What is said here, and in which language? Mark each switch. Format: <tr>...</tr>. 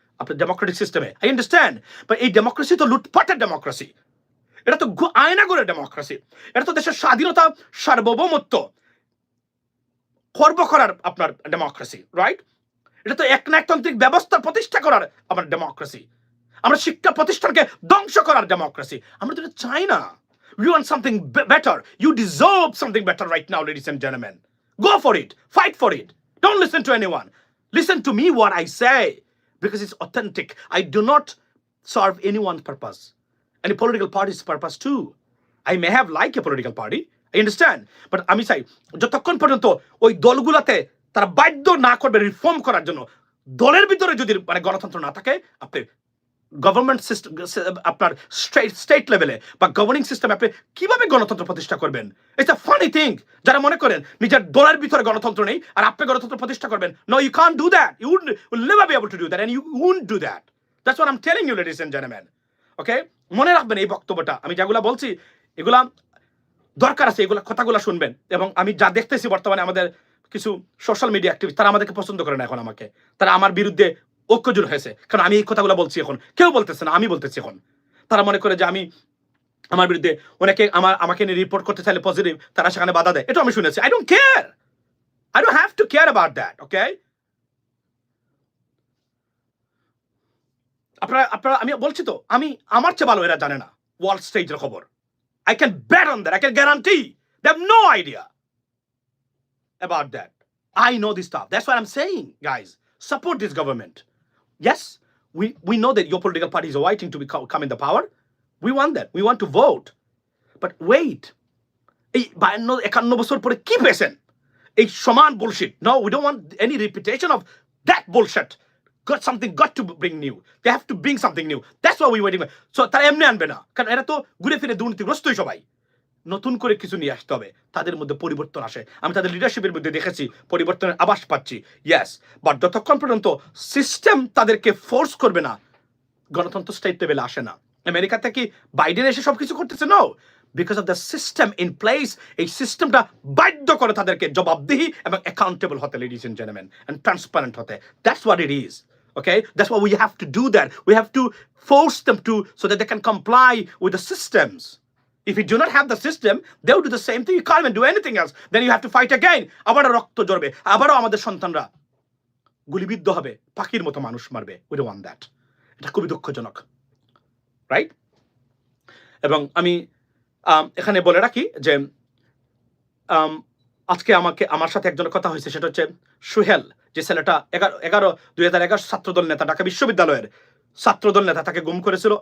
<bn>আপনার ডেমোক্রেটিক সিস্টেমে</bn> <en>I understand, but</en> <bn>এই ডেমোক্রেসি তো লুটপাটের ডেমোক্রেসি, এটা তো আয়নাগরের ডেমোক্রেসি, এটা তো দেশের স্বাধীনতা, সার্বভৌমত্ব খর্ব করার আপনার ডেমোক্রেসি, রাইট? এটা তো একনায়কতান্ত্রিক ব্যবস্থা প্রতিষ্ঠা করার আমার ডেমোক্রেসি। আমরা শিক্ষা প্রতিষ্ঠানকে ধ্বংস করার ডেমোক্রেসি। আমরা তো এটা চাই না।</bn> <en>We want something better. You deserve something better right now, ladies and gentlemen. Go for it. Fight for it. Don't listen to anyone. Listen to me what I say, because it's authentic. I do not serve anyone's purpose. Any political party's purpose too. I may have like a political party. I understand.</en> <bn>But আমি চাই যতক্ষণ পর্যন্ত ওই দলগুলাতে তারা বাধ্য না করবে reform করার জন্য, দলের ভিতরে যদি মানে গণতন্ত্র না থাকে, আপনি গভর্নমেন্ট সিস্টেম, আপনার স্টেট লেভেলে বা গভর্নিং সিস্টেমে আপনি কিভাবে গণতন্ত্র প্রতিষ্ঠা করবেন?</bn> <en>It's a funny thing.</en> <bn>যারা মনে করেন নিজের দলের ভিতরে গণতন্ত্র নেই আর আপনি গণতন্ত্র প্রতিষ্ঠা করবেন,</bn> <en>No, you can't do that. You will never be able to do that, and you won't do that. That's what I am telling you, ladies and gentleman.</en> <bn>ওকে, মনে রাখবেন এই বক্তব্যটা, আমি যেগুলা বলছি এগুলা দরকার আছে, এগুলা কথাগুলো শুনবেন। এবং আমি যা দেখতেছি বর্তমানে আমাদের কিছু সোশ্যাল মিডিয়া অ্যাক্টিভিস্ট, তারা আমাদেরকে পছন্দ করে না এখন, আমাকে তারা আমার বিরুদ্ধে ঐক্যজোট হয়েছে, কারণ আমি এই কথাগুলো বলছি। এখন কেউ বলতেছে না, আমি বলতেছি। এখন তারা মনে করে যে আমি, আমার বিরুদ্ধে অনেকে আমাকে নিয়ে রিপোর্ট করতে চাইলে পজিটিভ, তারা সেখানে বাধা দেয়। এটা আমি শুনেছি।</bn> <en>I don't care, I don't have to care about that.</en> <bn>ওকে, আপনারা আমি বলছি তো, আমি আমার চেয়ে ভালো এরা জানে না ওয়ার্ল্ড স্টেজের খবর।</bn> <en>I can bet on that. I can guarantee they have no idea about that. I know this stuff. That's what I'm saying, guys. Support this government. Yes, we know that your political parties are waiting to come in the power. We want that. We want to vote. But wait.</en> <bn>এই 52 বছর পরে কি পেয়েছেন? এই সমান bullshit.</bn> <en>No, we don't want any repetition of that bullshit. Got to bring new. They have to bring something new. That's what we're waiting for.</en> <bn>So তারা এমনি আনবে না, কারণ এরা তো ঘুরে ফিরে দুর্নীতিগ্রস্তই সবাই। নতুন করে কিছু নিয়ে আসতে হবে, তাদের মধ্যে পরিবর্তন আসে। আমি তাদের লিডারশিপের মধ্যে দেখেছি পরিবর্তনের আভাস পাচ্ছি। ইয়েস, বাট যতক্ষণ পর্যন্ত সিস্টেম তাদেরকে ফোর্স করবে না, গণতন্ত্র স্টেট লেভেলে আসে না। আমেরিকা থেকে বাইডেন এসে সবকিছু করতেছে,</bn> <en>No, because of the system in place.</en> <bn>এই সিস্টেমটা বাধ্য করে তাদেরকে জবাবদিহি এবং অ্যাকাউন্টেবল হতে,</bn> <en>ladies and gentleman,</en> <bn>and transparent হতে।</bn> <en>That's what it is. Okay, that's why we have to do that. We have to force them to, so that they can comply with the systems. If you do not have the system, they will do the same thing. You can't even do anything else. Then you have to fight again.</en> <bn>আবারও রক্ত ঝরবে, আবারও আমাদের সন্তানরা গুলিবিদ্ধ হবে, পাখির মতো মানুষ মারবে।</bn> <en>We don't want that.</en> <bn>এটা খুবই দুঃখজনক, রাইট? এবং আমি এখানে বলে রাখি যে আজকে আমার সাথে একজনের কথা হয়েছে, সেটা হচ্ছে সুহেল, যে ছেলেটা 2011 ছাত্রদল নেতা, ঢাকা বিশ্ববিদ্যালয়ের ছাত্রদল নেতা, তাকে গুম করেছিল।</bn>